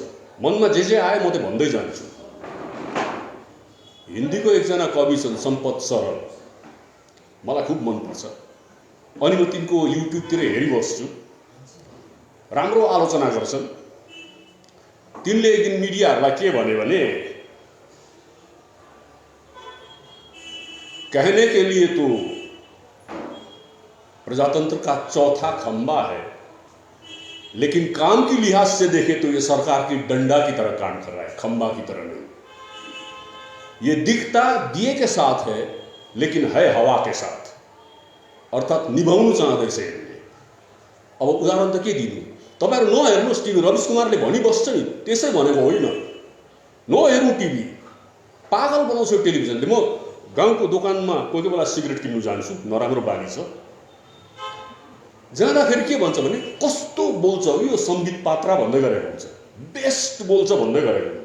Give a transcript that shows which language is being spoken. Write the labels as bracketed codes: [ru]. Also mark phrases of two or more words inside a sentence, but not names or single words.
[ne] मनमा जे आयो म त भन्दै जान्छु। हिन्दीको एकजना कवि छन् सम्पत सरल, मलाई खुब मनपर्छ। अनि म तिनको युट्युबतिर हेरिबस्छु, राम्रो आलोचना गर्छन्। तिनले एक दिन मिडियाहरूलाई के भने [hi] कहने के लिए तो प्रजातंत्र का चौथा खंबा है, लेकिन काम की लिहाज से देखे तो ये सरकार की डंडा की तरह काम कर रहा है, खंबा की तरह नहीं। ये दिखता दिए के साथ है लेकिन है हवा के साथ, अर्थात [ne] निभाउनु चाहँदैछ यसले। अब उदाहरण त के दिनु, तपाईहरु नहेर्नुस् टिभी। रविश कुमारले भनिबस्छ नि, त्यसै भनेको होइन। नहेर्नु टिभी, पागल बनाउँछ टेलिभिजनले। म गाउँको दोकानमा कोही बेला सिगरेट किन्नु जान्छु, नराम्रो बानी छ। जाँदाखेरि के भन्छ भने कस्तो बोल्छ यो सम्बित पात्रा भन्दै गरेको हुन्छ, बेस्ट बोल्छ भन्दै गरेको हुन्छ।